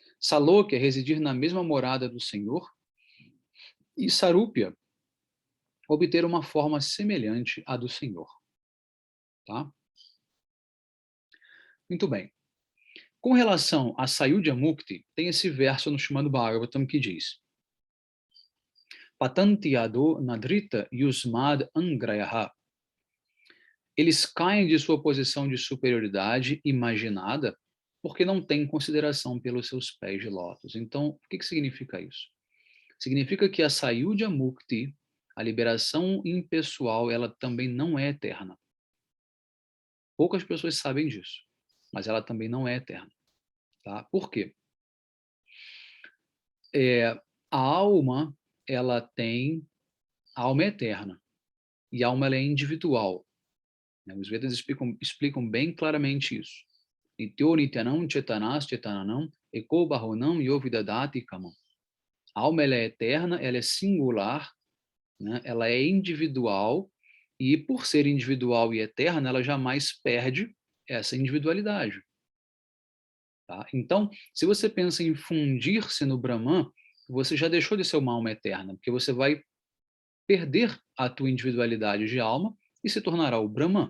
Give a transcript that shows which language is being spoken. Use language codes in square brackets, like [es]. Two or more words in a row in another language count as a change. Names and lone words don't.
[pt] Salokya é residir na mesma morada do Senhor. e Sarupya obter uma forma semelhante à do Senhor. Tá? Muito bem. Com relação a [sa] Sayudhya Mukti, [pt] tem esse verso no Srimad Bhagavatam que diz: [sa] Patantyado nadrita yusmad angrayaha. [pt] Eles caem de sua posição de superioridade imaginada porque não têm consideração pelos seus pés de lótus. Então, o que significa isso? Significa que a [sa] Sayudhya Mukti, [pt] a liberação impessoal, ela também não é eterna. Poucas pessoas sabem disso, mas ela também não é eterna. Tá? Por quê? A alma, a alma é eterna e a alma ela é individual. Né? Os Vedas explicam bem claramente isso. [sa] Nityo nityanam chetanas chetananam eko bahonam yovidadati kamam. [pt] A alma ela é eterna, ela é singular, né? Ela é individual e por ser individual e eterna, ela jamais perde essa individualidade. Tá? Então, se você pensa em fundir-se no Brahman, você já deixou de ser uma alma eterna, porque você vai perder a tua individualidade de alma e se tornará o Brahman.